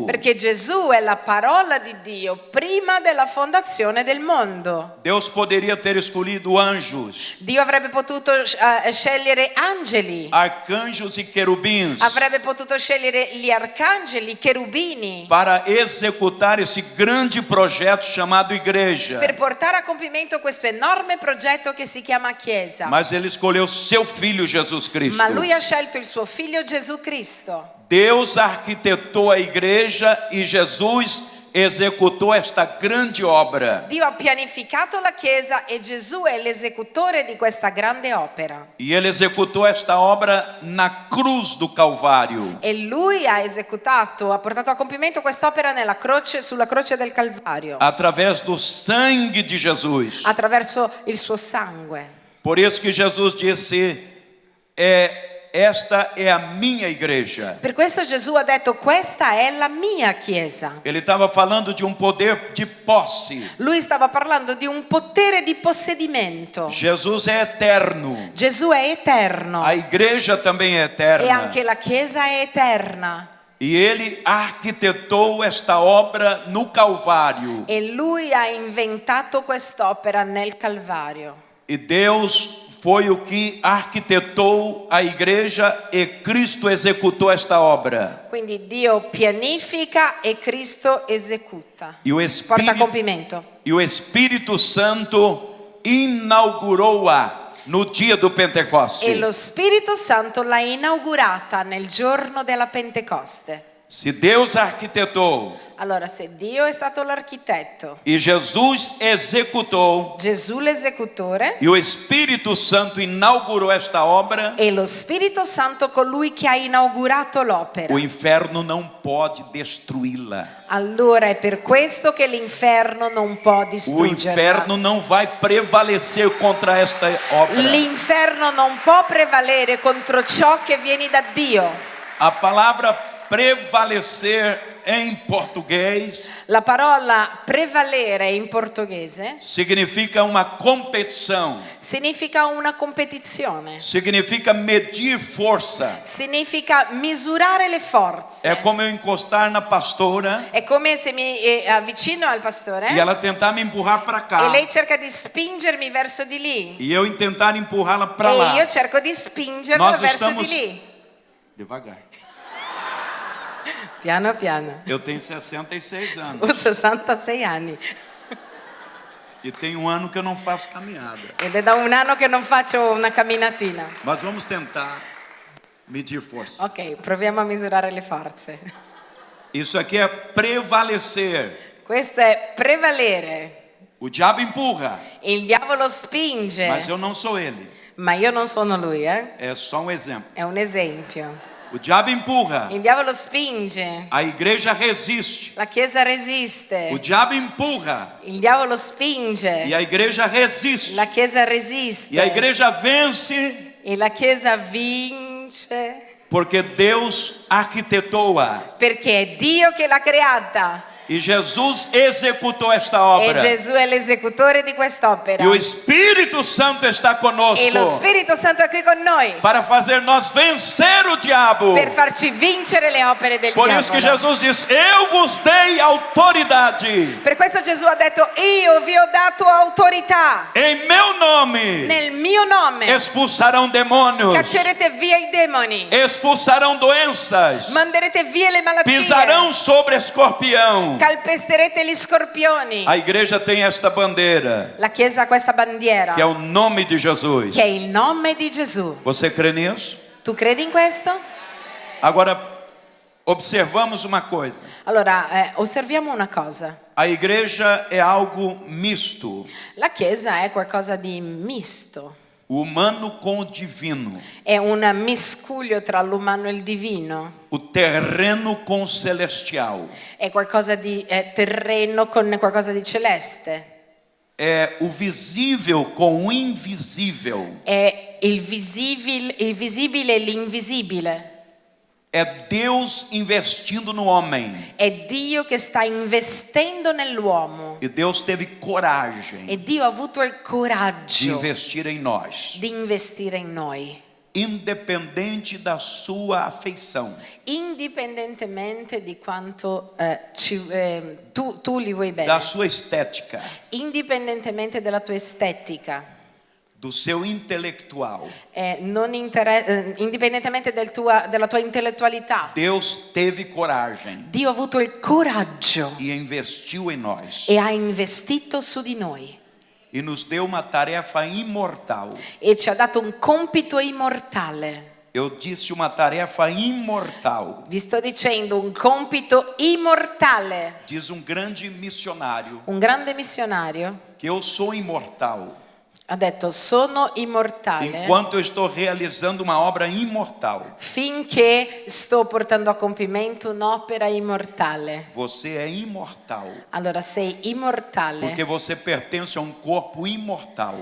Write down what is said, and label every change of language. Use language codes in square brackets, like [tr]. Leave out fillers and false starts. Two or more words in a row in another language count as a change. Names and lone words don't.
[it] Perché Gesù è la parola di Dio prima della fondazione del mondo. [pt] Deus poderia ter escolhido anjos, [it] Dio avrebbe potuto scegliere angeli, [pt] arcanjos e querubins [it] avrebbe potuto scegliere gli arcangeli, i cherubini, [pt] para executar esse grande projeto chamado igreja. [it] per portare a compimento questo enorme progetto che si chiama Chiesa. [pt] Mas ele escolheu seu filho Jesus Cristo. [it] Ma lui ha scelto il suo figlio Gesù Cristo. [pt] Deus arquitetou a igreja e Jesus executou esta grande obra. [it] Dio ha pianificato la Chiesa e Gesù è l'esecutore di questa grande opera. [pt] E ele executou esta obra na cruz do Calvário. [it] E lui ha portato a compimento quest'opera sulla croce del Calvario, [pt] Através do sangue de Jesus. [it] attraverso il suo sangue. [pt] Por isso que Jesus disse, esta é a minha igreja. [it] Per questo Gesù ha detto: questa è la mia Chiesa. [pt] Ele estava falando de um poder de posse. [it] Lui stava parlando di un potere di possedimento. [pt] Jesus é eterno. [it] Gesù è eterno [pt] A igreja também é e eterna. [it] anche la Chiesa è eterna. [pt] E ele arquitetou esta obra no Calvário. [it] E lui ha inventato quest'opera nel Calvario. [pt] E Deus foi o que arquitetou a igreja e Cristo executou esta obra. [it] Quindi Dio pianifica e Cristo esecuta, [pt] E o [it] porta a compimento. [pt] Espírito Santo inaugurou-a no dia do Pentecoste. [it] E lo Spirito Santo l'ha inaugurata nel giorno della Pentecoste. [pt] Se Deus arquitetou [it] Allora, se Dio è stato l'architetto, [pt] e Jesus executou [it] Gesù l'esecutore [pt] e o Espírito Santo inaugurou esta obra, [it] e lo Spirito Santo colui che ha inaugurato l'opera, [pt] o inferno não pode destruí-la. [it] allora è per questo che l'inferno non può [pt] O [it] distruggerla. [pt] inferno não vai prevalecer contra esta obra. [it] L'inferno non può prevalere contro ciò che viene da Dio. [pt] A palavra prevalecer em português [it] La parola prevalere in portoghese [pt] significa uma competição, [it] significa una competizione, [pt] significa medir força. [it] significa misurare le forze. [pt] É como eu encostar na pastora [it] È come se mi avvicino al pastore [pt] e ela tentar me empurrar para cá [it] e lei cerca di spingermi verso di lì [pt] e eu tentar empurrá-la para e lá. [it] io cerco di spingerla [pt] Nós [it] verso [pt] estamos [it] di lì. [pt] devagar. [it] Piano piano. [pt] Eu tenho 66 anos [it] Ho 66 anni [pt] e tem um ano que eu não faço caminhada. [it] ed è da un anno che non faccio una camminatina. [pt] Mas vamos tentar medir força. [it] Ok, proviamo a misurare le forze. [pt] Isso aqui é prevalecer. [it] Questo è prevalere. [pt] O diabo empurra, [it] Il diavolo spinge, [pt] mas eu não sou ele. [it] ma io non sono lui, [pt] É só um exemplo. [it] È un esempio. [pt] O diabo empurra, [it] Il diavolo spinge, [pt] a igreja resiste. [it] la Chiesa resiste. [pt] O diabo empurra [it] Il diavolo spinge, [pt] e a igreja resiste. [it] la Chiesa resiste. [pt] E a igreja vence [it] E la Chiesa vince [pt] porque Deus arquitetou-a. [it] perché è Dio che l'ha creata. [pt] E Jesus executou esta E obra. [it] Gesù è l'esecutore di quest'opera. [pt] E o Espírito Santo está conosco [it] E lo Spirito Santo è qui con noi [pt] para fazer nós vencer o diabo. [it] per farci vincere le opere del [pt] Por isso que [it] diavolo. [pt] Jesus diz: Eu vos dei autoridade [it] Per questo Gesù ha detto: io vi ho dato autorità. [pt] em meu nome. [it] Nel mio nome [pt] Expulsarão demônios, [it] caccerete via i demoni, [pt] expulsarão doenças, [it] manderete via le malattie, [pt] pisarão sobre escorpião. [it] calpesterete gli scorpioni. [pt] A igreja tem esta bandeira, [it] La Chiesa ha questa bandiera [pt] que é o nome de Jesus. [it] che è il nome di Gesù. [pt] Você crê nisso? [it] Tu credi in questo? [pt] Agora, observamos uma coisa. [it] Allora, osserviamo una cosa. [pt] A igreja é algo misto, [it] La Chiesa è qualcosa di misto. [pt] o humano com o divino, [it] È un miscuglio tra l'umano e il divino. [pt] o terreno com o celestial. [it] È qualcosa di terreno con qualcosa di celeste. [pt] É o visível com o invisível. [it] È il visibile e l'invisibile. [pt] É Deus investindo no homem. [it] È Dio che sta investendo nell'uomo. [pt] E Deus teve coragem [it] E Dio ha avuto il [pt] de [it] coraggio [pt] investir em nós. [it] di investire in noi. [pt] independente da sua afeição, [it] indipendentemente di quanto tu li vuoi [pt] da [it] bene, [pt] sua estética, [it] indipendentemente della tua estetica, [pt] do seu intelectual. [it] indipendentemente della tua intellettualità. [pt] Deus teve coragem [it] Dio ha avuto il coraggio [pt] e investiu em nós [it] e ha investito su di noi [pt] e nos deu uma tarefa imortal. [it] e ci ha dato un compito immortale. [pt] Eu disse uma tarefa imortal. [it] Vi sto dicendo un compito immortale. [pt] Diz um grande missionário [it] Un grande missionario [pt] que eu sou imortal [it] ha detto: sono immortale [pt] enquanto eu estou realizando uma obra imortal. [it] finché sto portando a compimento un'opera immortale. [pt] Você é imortal [it] Allora sei immortale [pt] porque você pertence a um corpo imortal,